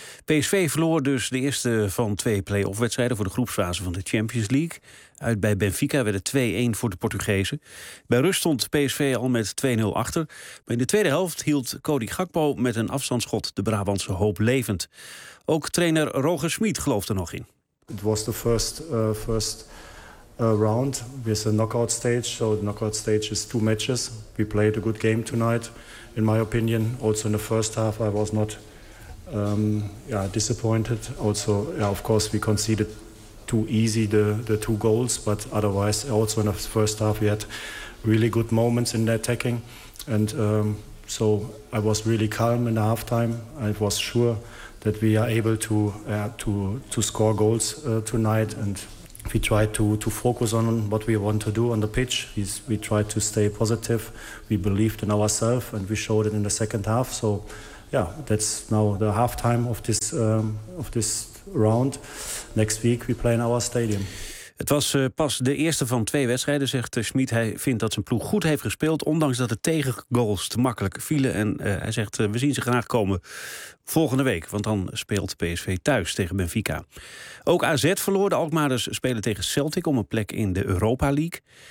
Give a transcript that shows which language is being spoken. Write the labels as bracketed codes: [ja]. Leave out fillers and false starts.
[nl] PSV verloor dus de eerste van twee play-off wedstrijden voor de groepsfase van de Champions League. Uit bij Benfica werd het 2-1 voor de Portugezen. Bij rust stond PSV al met 2-0 achter. Maar in de tweede helft hield Cody Gakpo met een afstandsschot de Brabantse hoop levend. Ook trainer Roger Schmid geloofde nog in. [en] It was the first round with a knockout stage. So the knockout stage is 2 matches. We played a good game tonight, in my opinion. Also in the first half, I was not disappointed. Also, yeah, of course, we conceded too easy the 2 goals. But otherwise, also in the first half, we had really good moments in the attacking. And so I was really calm in the halftime. I was sure that we are able to score goals tonight, and we try to focus on what we want to do on the pitch. We try to stay positive. We believed in ourselves, and we showed it in the second half. So, yeah, that's now the halftime of this round. Next week we play in our stadium. [nl] Het was pas de eerste van 2 wedstrijden, zegt Schmid. Hij vindt dat zijn ploeg goed heeft gespeeld, ondanks dat de tegengoals te makkelijk vielen. En hij zegt, we zien ze graag komen volgende week, want dan speelt PSV thuis tegen Benfica. Ook AZ verloor, de Alkmaarders spelen tegen Celtic om een plek in de Europa League.